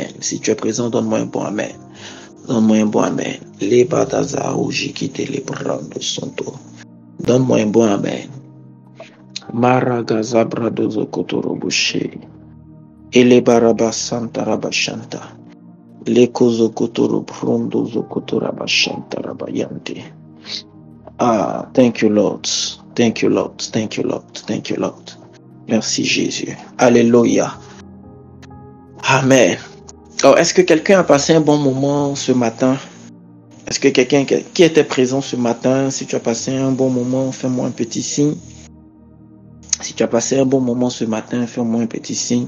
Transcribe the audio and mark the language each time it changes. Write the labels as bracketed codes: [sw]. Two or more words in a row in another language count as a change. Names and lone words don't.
[fr] Si tu es présent, donne-moi un bon amen. Donne-moi un bon amen. Les badaza ou jikite les bras de son tour. Donne-moi un bon amen. Maragaza bradozo kotorobuche. Et les barabas santa rabashanta. Les kozo kotoro brondo zokotorabashanta rabayante. [en] Ah, thank you Lord. Thank you Lord. Thank you Lord. Thank you Lord. [fr] Merci Jésus. Alléluia. Amen. Alors, est-ce que quelqu'un a passé un bon moment ce matin? Est-ce que quelqu'un qui était présent ce matin, si tu as passé un bon moment, fais-moi un petit signe. Si tu as passé un bon moment ce matin, fais-moi un petit signe.